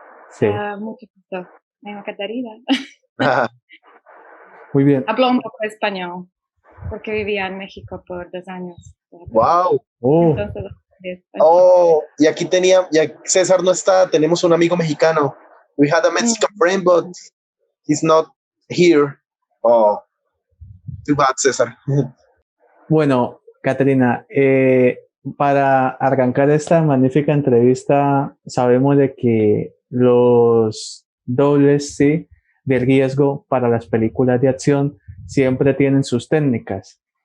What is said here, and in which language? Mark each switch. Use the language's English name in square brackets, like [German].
[Spanish] Sí, Mucho gusto. Me llamo Katrina. muy bien. Hablo un poco español porque vivía en México por 2 años. [English] Wow. [Spanish] Entonces, Oh, y aquí ya César no está, tenemos un amigo mexicano. [English] We had a Mexican friend, but he's not here. Oh, too bad, César. [Spanish] Bueno, Caterina, para arrancar esta magnífica entrevista, sabemos de que los dobles, sí, de riesgo para las películas de acción siempre tienen sus técnicas.